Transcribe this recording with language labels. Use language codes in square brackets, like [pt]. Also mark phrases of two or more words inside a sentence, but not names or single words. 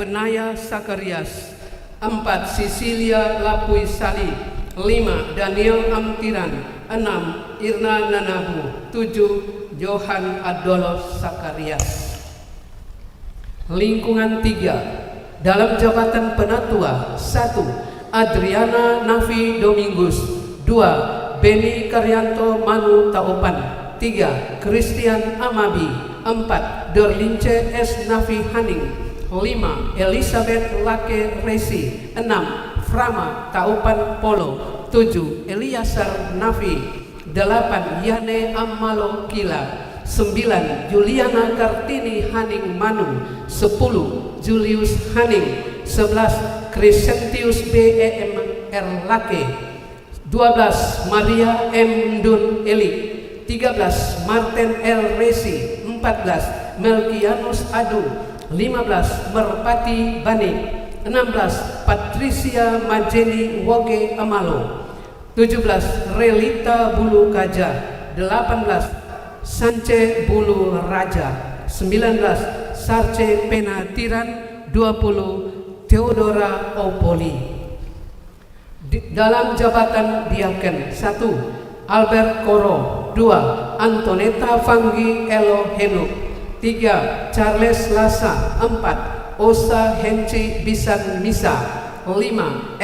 [id] Benaya Sakarias, 4. Sisilia Lapui Sali, 5. Daniel Amtiran, 6. Irna Nanabu, 7. Johan Adolos Sakarias. Lingkungan 3 dalam jabatan penatua: 1. Adriana Nafi Domingus, 2. Beni Karyanto Manu Taupan, 3. Christian Amabi, 4. Dorlince S. Nafi Haning, 5. Elizabeth Lake Resi, 6. Frama Taupan Polo, 7. Eliasar Nafi, 8. Yane Amalo Kila, 9. Juliana Kartini Haning Manu, 10. Julius Haning, 11. Crescentius B.E.M. Lake, 12. Maria M. Dun Elik, 13. Martin L. Resi, 14. Melkianus Adu, 15. Merpati Bani, 16. Patricia Majeni Woge Amalo, 17. Relita Bulu Kaja, 18. Sance Bulu Raja, 19. Sarce Penatiran, 20. Theodora Opoli. Dalam jabatan diaken: 1. Albert Koro, 2. Antoneta Fanggi Elo Henuk, 3. Charles Lasa, 4. Osa Henci Bisan Misa, 5.